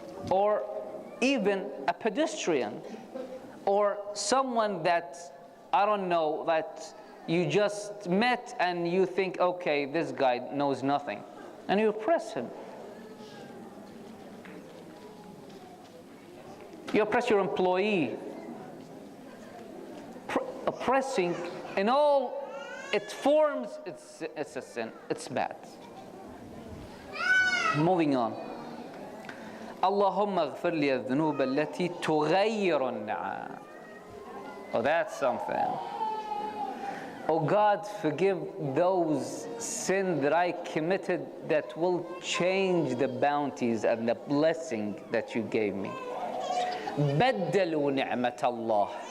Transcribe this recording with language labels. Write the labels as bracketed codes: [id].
[en] Or even a pedestrian. Or someone that, I don't know, that you just met and you think, okay, this guy knows nothing. And you oppress him. You oppress your employee. Oppressing in all its forms, it's a sin. It's bad. Moving on. [ar] اللهم اغفر لي الذنوب التي تغير النعم. [en] Oh, that's something. Oh God, forgive those sins that I committed that will change the bounties and the blessing that you gave me. [ar] بدلوا نعمة الله.